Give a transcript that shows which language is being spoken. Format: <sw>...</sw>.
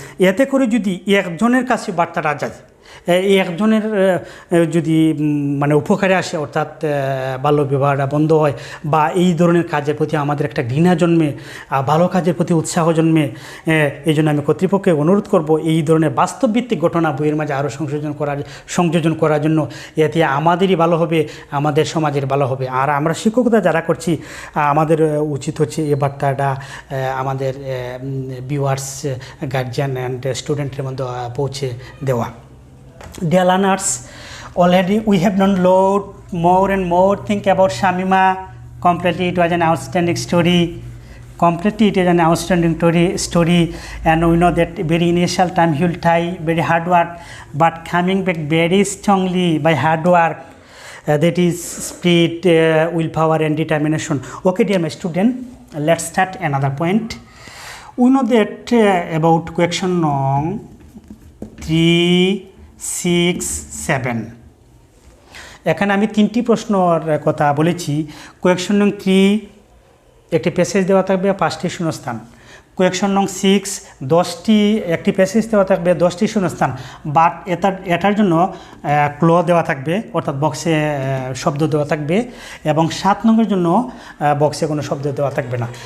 <bn>এতে করে যদি একজনের কাছে বার্তাটা যায়, এই একজনের যদি মানে উপকারে আসে, অর্থাৎ বাল্যবিবাহটা বন্ধ হয় বা এই ধরনের কাজের প্রতি আমাদের একটা ঘৃণা জন্মে, ভালো কাজের প্রতি উৎসাহ জন্মে, এই জন্য আমি কর্তৃপক্ষকে অনুরোধ করব এই ধরনের বাস্তবভিত্তিক ঘটনা বইয়ের মাঝে আরও সংযোজন করার জন্য। এতে আমাদেরই ভালো হবে, আমাদের সমাজের ভালো হবে। আর আমরা শিক্ষকতা যারা করছি, আমাদের উচিত হচ্ছে এই বার্তাটা আমাদের ভিউয়ার্স, গার্জিয়ান অ্যান্ড স্টুডেন্টের মধ্যে পৌঁছে দেওয়া।</bn> <en>Dear learners, already we have known lot more and more thing about Shamima. Completely, it was an outstanding story. completely it is an outstanding story, and we know that very initial time he will try very hard work, but coming back very strongly by hard work, that is spirit, willpower and determination. Okay dear my student, let's start another point. We know that about question nong 3, 6, 7</en> <bn>এখানে আমি 3টি প্রশ্নর কথা বলেছি। Question নং 3 একটি passage দেওয়া থাকবে 5টি শূন্যস্থান, কোয়েকশন নং 6 10টি একটি প্যাসেজ দেওয়া থাকবে 10টি শূন্যস্থান, বাট এটার জন্য ক্লো দেওয়া থাকবে, অর্থাৎ বক্সে শব্দ দেওয়া থাকবে, এবং 7 নংয়ের জন্য বক্সে কোনো শব্দ দেওয়া থাকবে না।</bn>